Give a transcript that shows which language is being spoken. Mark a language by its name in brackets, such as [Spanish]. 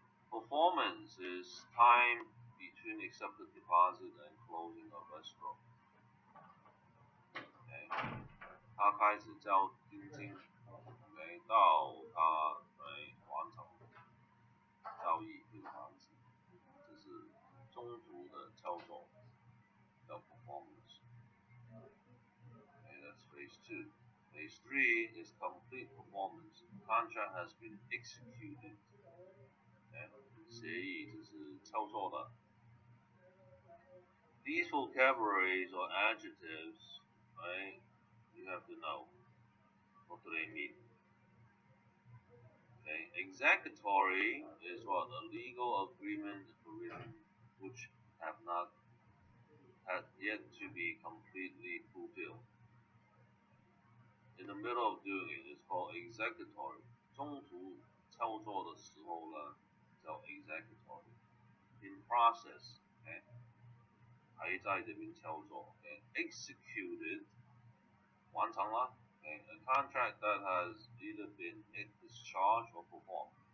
[English] Performance is time between accepted deposit and closing of escrow. [Chinese] 他开始交定金，到他完成交易这个房子，这是中途的操作叫 performance。 [English] Okay, that's phase two. Phase three is complete performance. contract has been executed，协议就是操作的。 These vocabularies or adjectives, right? You have to know what do they mean. Okay, executory is what a legal agreement provision which have yet to be completely fulfilled. In the middle of doing it is called executory. [Chinese] 中途操作的时候呢，叫 executory. In process, okay, 还在这边操作。 [English] Okay, executed 完成了。 Okay, a contract that has either been discharged or performed.